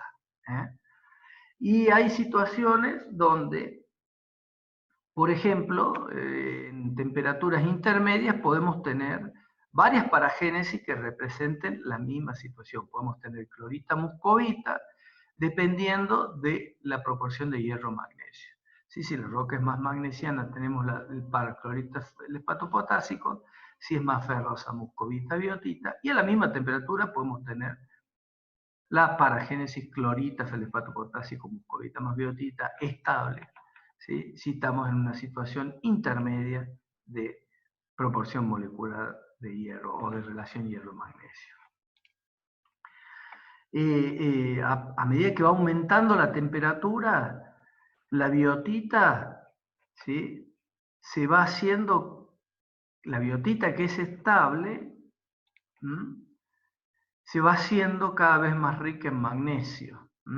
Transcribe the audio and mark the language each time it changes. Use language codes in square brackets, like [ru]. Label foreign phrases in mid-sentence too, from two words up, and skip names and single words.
[es] Y hay situaciones donde por ejemplo, en temperaturas intermedias podemos tener varias paragénesis que representen la misma situación. Podemos tener clorita muscovita, dependiendo de la proporción de hierro-magnesio. Si la roca es más magnesiana, tenemos el paraclorita feldspato-potásico. Si es más ferrosa, muscovita, biotita. Y a la misma temperatura podemos tener la paragénesis clorita, feldspato-potásico, muscovita más biotita estable, ¿sí? Si estamos en una situación intermedia de proporción molecular de hierro o de relación hierro-magnesio. A medida que va aumentando la temperatura, la biotita, ¿sí?, se va haciendo, la biotita que es estable, se va haciendo cada vez más rica en magnesio.